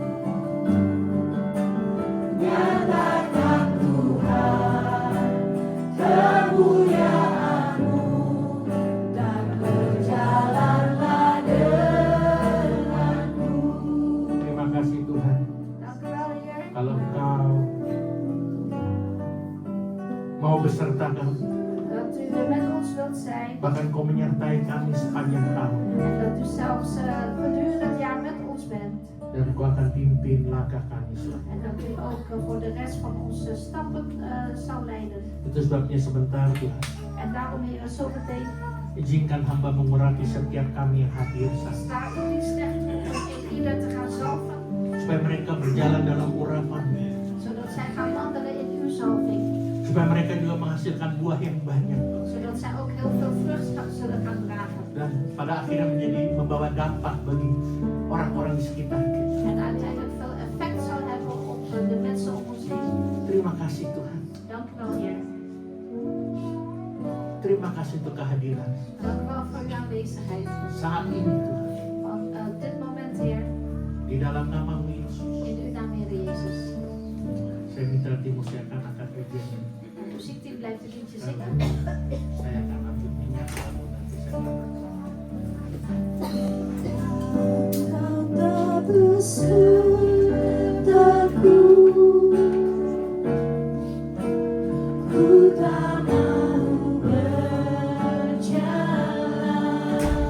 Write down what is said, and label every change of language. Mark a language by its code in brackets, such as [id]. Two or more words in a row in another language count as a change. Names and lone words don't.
[id] Nyatakan Tuhan kemuliaan-Mu dan berjalanlah denganku. Terima kasih Tuhan. [nl] Dank u wel, Heer. [id] Kalau Engkau mau beserta kami, [nl] Dat u met ons wilt zijn. [id] bahkan Kau menyertai kami sepanjang tahun, [nl] En dat u zelfs gedurende het jaar met ons bent. [id] dan Kau akan pimpin langkah kami selanjutnya. [nl] En dat u ook voor de rest van onze stappen zal leiden. [id] Itu sebabnya sebentar Tuhan, [nl] En daarom, Heer, zo meteen [id] izinkan hamba mengurapi setiap kami yang hadir saat ini, [nl] staat u die slecht in ieder te gaan zalven. [id] supaya mereka berjalan dalam urapan, [nl] Zodat zij gaan wandelen in uw zalving. [id] supaya mereka juga menghasilkan buah yang banyak, [nl] Zodat zij ook heel veel vrucht zullen gaan dragen. [id] dan pada akhirnya membawa dampak bagi orang-orang di sekitar kita. [nl] En uiteindelijk veel effect zal hebben op de mensen om ons heen. [id] Terima kasih Tuhan, [nl] Dank u wel, Heer. [id] terima kasih untuk kehadiran [nl] Dank u wel voor uw aanwezigheid. [id] saat ini Tuhan, [nl] Van dit moment, Heer, [id] di dalam nama-Mu Yesus. [nl] in uw naam, Heer Jezus. [id] Saya minta dimuliakan akan ujian. [nl] En de muziekteam blijft het liedje zingen. [id] Saya akan ambil minyak lalu nanti saya akan Engkau tak besertaku, ku tak mau berjalan.